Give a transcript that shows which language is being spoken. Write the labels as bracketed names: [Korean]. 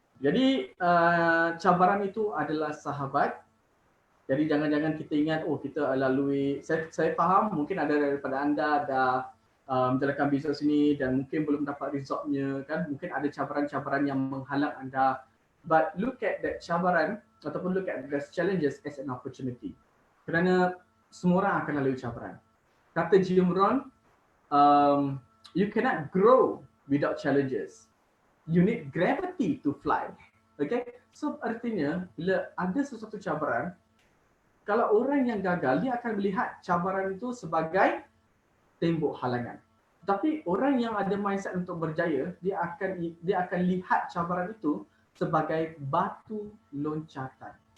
[Malay] Jadi cabaran itu adalah sahabat. Jadi jangan-jangan kita ingat, kita lalui, saya faham mungkin ada daripada anda dah menjalankan bisnes ini dan mungkin belum dapat resultnya kan. Mungkin ada cabaran-cabaran yang menghalang anda. [English] But look at that [Malay] cabaran ataupun [English] look at the challenges as an opportunity. [Malay] Kerana semua orang akan lalui cabaran. Kata Jim Rohn, [English] you cannot grow without challenges. You need gravity to fly. Okay? [Malay] So artinya bila ada sesuatu cabaran, kalau orang yang gagal, dia akan melihat cabaran itu sebagai tembok halangan. Tapi orang yang ada mindset untuk berjaya, dia akan lihat cabaran itu sebagai batu loncatan.